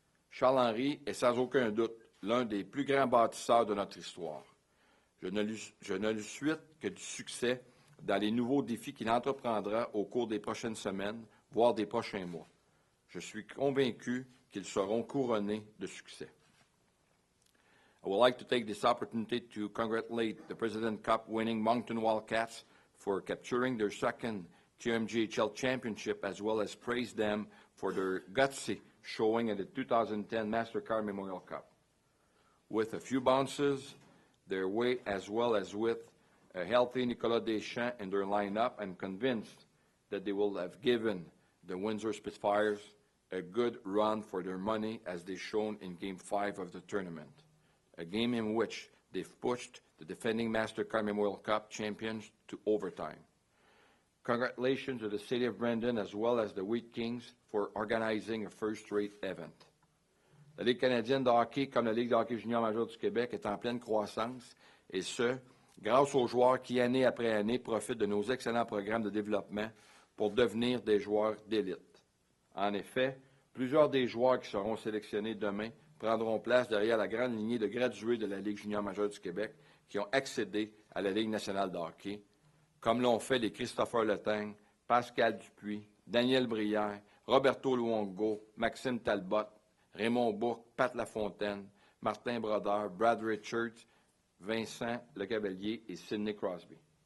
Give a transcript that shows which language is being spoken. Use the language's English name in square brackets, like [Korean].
[French] Charles-Henri est sans aucun doute l'un des plus grands bâtisseurs de notre histoire. Je ne lui souhaite que du succès dans les nouveaux défis qu'il entreprendra au cours des prochaines semaines, voire des prochains mois. Je suis convaincu qu'ils seront couronnés de succès. [English] I would like to take this opportunity to congratulate the President Cup winning Moncton Wildcats for capturing their second QMJHL championship, as well as praise them for their gutsy showing at the 2010 MasterCard Memorial Cup. With a few bounces their way, as well as with a healthy Nicolas Deschamps in their lineup, I'm convinced that they will have given the Windsor Spitfires a good run for their money, as they shown in Game 5 of the tournament, a game in which they've pushed the defending MasterCard Memorial Cup champions to overtime. Congratulations to the City of Brandon as well as the Wheat Kings for organizing a first-rate event. [French] La Ligue canadienne de hockey, comme la Ligue de hockey junior majeur du Québec, est en pleine croissance, et ce, grâce aux joueurs qui, année après année, profitent de nos excellents programmes de développement pour devenir des joueurs d'élite. En effet, plusieurs des joueurs qui seront sélectionnés demain prendront place derrière la grande lignée de gradués de la Ligue junior majeure du Québec qui ont accédé à la Ligue nationale de hockey, comme l'ont fait les Christopher Letang, Pascal Dupuis, Daniel Brière, Roberto Luongo, Maxime Talbot, Raymond Bourque, Pat Lafontaine, Martin Brodeur, Brad Richards, Vincent Lecavalier et Sidney Crosby.